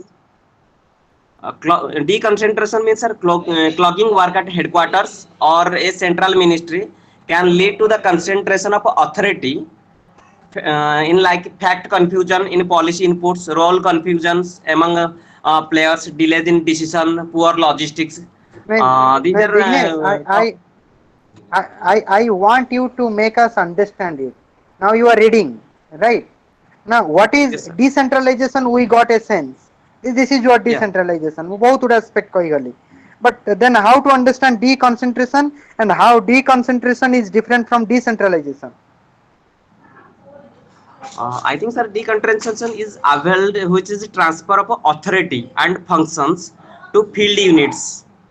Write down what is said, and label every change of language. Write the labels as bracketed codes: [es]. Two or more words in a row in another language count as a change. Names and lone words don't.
[en] Deconcentration means, sir, clogging work at headquarters or a central ministry can lead to the concentration of authority in like fact confusion in policy inputs, role confusions among players, delays in decision, poor logistics. These are Vignesh, I want you to make us understand it. Now you are reading, right? Now what yes, is sir. decentralization? We got a sense. This is what Yeah. decentralization. [or] ମୁଁ ବହୁତ ଗୁଡ଼ା aspect କହିଗଲି. [en] But then how to understand deconcentration and how deconcentration is different from decentralization? I think, sir, deconcentration is availed, which is transfer of authority and functions to field units.